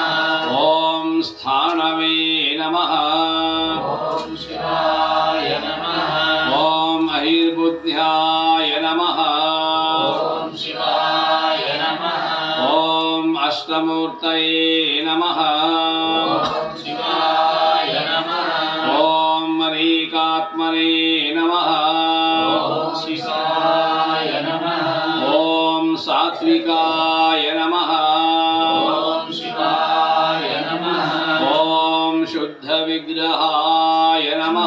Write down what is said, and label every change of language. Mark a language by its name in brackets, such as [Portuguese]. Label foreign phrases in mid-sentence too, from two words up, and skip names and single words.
[Sanskrit] ॐ स्थाणवे नमः ॐ शिवाय नमः ॐ अहिर्बुद्ध्याय नमः ॐ शिवाय नमः ॐ अष्टमूर्तये नमः ॐ ఓం శివాయ నమః ఓం అనేకాత్మనే నమః ఓం శివాయ నమః ఓం సాత్వికాయ నమః ఓం శివాయ నమః ఓం శుద్ధ విగ్రహాయ నమః